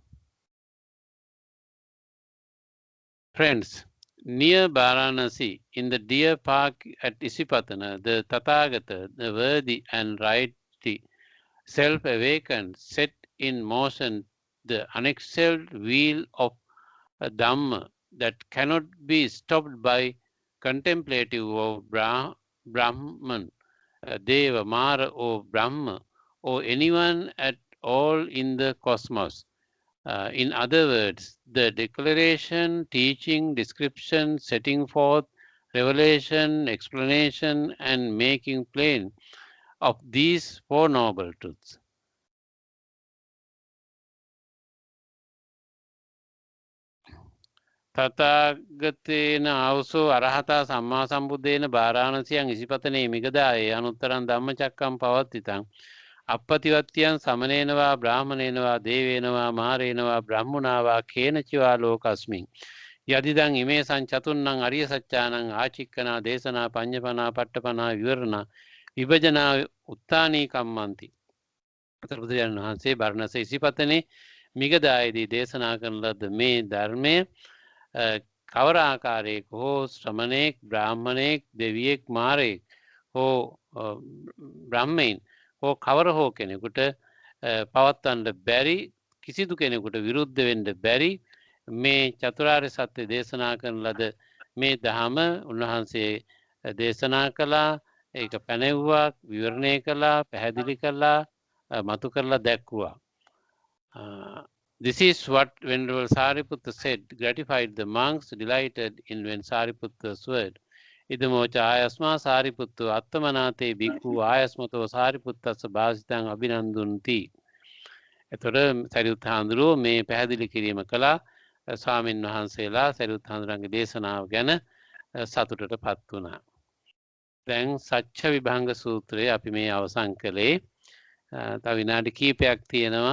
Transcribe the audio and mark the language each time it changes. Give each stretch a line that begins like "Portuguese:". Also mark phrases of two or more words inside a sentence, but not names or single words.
English: Friends, near Varanasi, in the deer park at Isipatana, the Tathagata, the worthy and righty self-awakened, set in motion the unexcelled wheel of Dhamma that cannot be stopped by contemplative or Brahman, Deva, Mara or Brahma or anyone at all in the cosmos. In other words, the declaration, teaching, description, setting forth, revelation, explanation, and making plain of these four noble truths.
Pali: තථාගතේන ආවසෝ අරහතා සම්මා සම්බුද්දේන බාරාණසියං ඉසිපතනේ මිගදායේ අනුත්තරං ධම්මචක්කම් පවත්තිතං අපපතිවත්තියං සමනේනවා බ්‍රාහමනේනවා දේවේනවා මහරේනවා බ්‍රහ්මුණාවා කේනචිවා ලෝකස්මින් යදිදං ඉමේ සංචතුන්නං අරිය සත්‍යානං ආචික්කනා දේශනා පඤ්ඤපනා පට්ඨපනා විවරණා විභජනා උත්තානී කම්මන්ති.
Sinhala: අතර බුදුරජාණන් වහන්සේ බරණැස ඉසිපතනේ මිගදායේදී දේශනා කරන ලද මේ ධර්මය කවර ආකාරයක හෝ ශ්‍රමණේක් බ්‍රාහ්මණේක් දෙවියෙක් මාරයෙක් හෝ බ්‍රහ්මයින් හෝ කවර හෝ කෙනෙකුට පවත්වන්න බැරි කිසිදු කෙනෙකුට විරුද්ධ වෙන්න බැරි මේ චතුරාර්ය සත්‍ය දේශනා කරන ලද මේ ධහම උන්වහන්සේ දේශනා කළා. ඒක පැනෙව්වා, විවරණය කළා, පැහැදිලි කළා, මතු කරලා දැක්වුවා.
English: This is what Venerable Sariputta said, gratified the monks, delighted in when Sariputta's word.
Pali: Idamocha ayasma Sariputtu attamanate bhikkhu ayasmato Sariputtassa bhasitang abhinandunti.
Sinhala: එතකොට සරියුත් හාමුදුරුවෝ මේ පැහැදිලි කිරීම කළා. ස්වාමින් වහන්සේලා සරියුත් හාමුදුරන්ගේ දේශනාව ගැන සතුටටපත් වුණා. දැන් සච්ච විභංග සූත්‍රය අපි මේ අවසන් කළේ. තව විනාඩි කිහිපයක් තියෙනවා.